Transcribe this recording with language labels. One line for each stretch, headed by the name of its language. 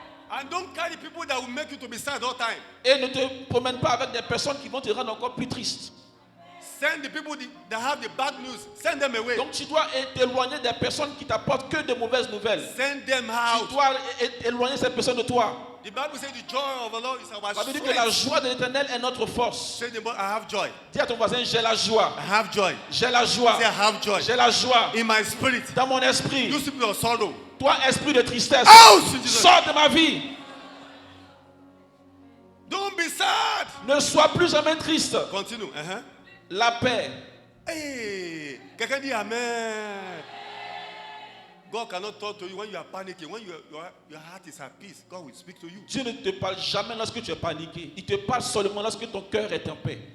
English: And don't carry people that will make you to be sad all time.
French: Et ne te promène pas avec des personnes qui vont te rendre encore plus triste.
English: Send the people that have the bad news. Send them away.
French: Donc tu dois t'éloigner des personnes qui t'apportent que de mauvaises nouvelles.
English: Send them
French: Tu
English: out.
French: dois éloigner ces personnes de toi.
English: The Bible says the joy of the Lord is our
French: Ça veut dire que la
English: strength.
French: joie de l'Éternel est notre force.
English: Say to them, I have joy.
French: Dis à ton voisin, j'ai la joie.
English: I have joy.
French: J'ai la joie.
English: Say, I have joy.
French: J'ai la joie.
English: In my spirit.
French: Dans mon esprit.
English: You spirit of sorrow.
French: Toi, esprit de tristesse.
English: Out in Jesus'
French: Sors de ma vie.
English: Don't be sad.
French: Ne sois plus jamais triste.
English: Continue.
French: La paix. Hey, quelqu'un dit Amen.
English: God cannot talk to you when you are panicking. When your heart is at peace, God will speak to you.
French: Dieu ne te parle jamais lorsque tu es paniqué. Il te parle seulement lorsque ton cœur est en paix.